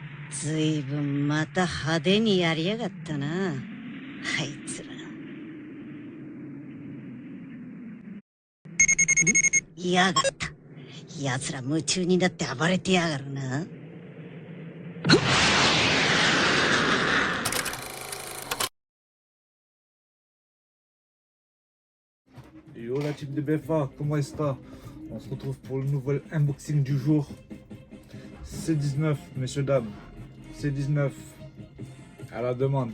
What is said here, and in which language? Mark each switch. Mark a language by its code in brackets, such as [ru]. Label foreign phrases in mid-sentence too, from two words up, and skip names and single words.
[ja] ずいぶんまた派手にやりやがったな、あいつら。やがった。奴ら夢中になって暴れてやがるな。 [fr] Yo la team de BFA, comment est-ce? On se retrouve pour le nouvel unboxing du jour. C19, messieurs, dames. C19, à la demande.